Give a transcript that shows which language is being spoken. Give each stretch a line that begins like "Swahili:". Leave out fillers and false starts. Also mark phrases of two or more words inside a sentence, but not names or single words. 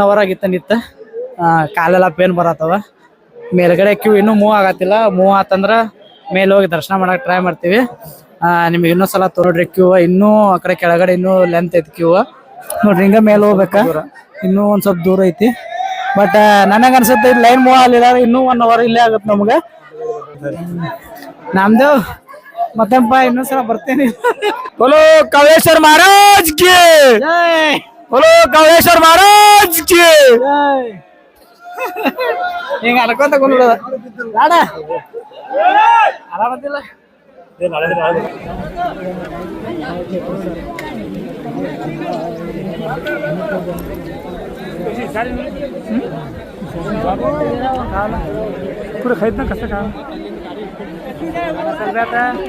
Kannada: ಅವರ್ ಆಗಿತ್ತ ನಿತ್ತ ಕಾಲೆಲ್ಲ ಪೇನ್ ಬರತ್ತವ ಮೇಲ್ಗಡೆ ಕ್ಯೂ ಇನ್ನೂ ಮೂವ್ ಆಗತ್ತಿಲ್ಲ ಮೂವ್ ಆತಂದ್ರೆ ಮೇಲೆ ಹೋಗಿ ದರ್ಶನ ಮಾಡಕ್ಕೆ ಟ್ರೈ ಮಾಡ್ತೀವಿ ನಿಮ್ಗೆ ಇನ್ನೊಂದ್ಸಲ ನೋಡ್ರಿ ಕ್ಯೂ ಇನ್ನೂ ಆ ಕಡೆ ಕೆಳಗಡೆ ಇನ್ನೂ ಲೆಂತ್ ಐತಿ ಕ್ಯೂ ನೋಡ್ರಿ ಹಿಂಗ ಮೇಲೆ ಹೋಗ್ಬೇಕಾ ಇನ್ನೂ ಒಂದ್ ಸ್ವಲ್ಪ ದೂರ ಐತಿ ಬಟ್ ನನಗೆ ಅನ್ಸುತ್ತೆ
English: line move
Kannada: ಆಗಲಿಲ್ಲ ಇನ್ನೂ 1 ಅವರ್ ಇಲ್ಲೇ ಆಗುತ್ತೆ ನಮ್ಗೆ ನಮ್ದೇವ್ ಮತ್ತೆಪ್ಪ ಇನ್ನೊಂದ್ಸಲ ಬರ್ತೇನೆ
Hindi: बोलो कावळेश्वर महाराज की बोलो कावळेश्वर महाराज की
Kannada: ಹಿಂಗ ಅನ್ಕೊಂತ ಕುಂದ್ಬಿಡೋದ ಲಾಡ ಆರಾಮದಿಲ್ಲ
Marathi: पुढे खायत ना कसं का आता